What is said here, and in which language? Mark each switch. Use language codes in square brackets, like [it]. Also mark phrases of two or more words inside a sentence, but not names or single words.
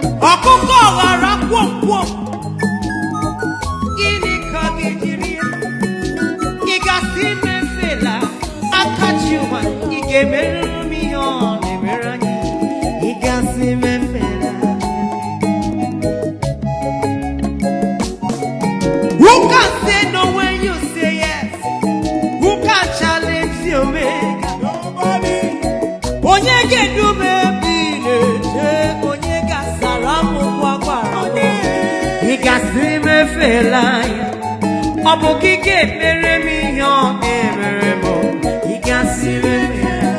[ig] Ọkụkọ ghara kwom kwom, gịnị ka ọ ga-eji rie? Ị gasị ime fela. Aka Jehova, ị ga-emerụrụ m ihe ọ na-emere anyị. Ị gasị m efela. [en] Who can say no when you say yes? Who can challenge the Omega? Nobody. [ig] Onye ga-edu m ebe ị na-eje? Onye ga-asara m ụkwụ akwara m? Onye. Ị gasị m efela ya. Ọ bụ ka ị ga-emere m ihe ọ ga-emere m, ị gasịrị m ya.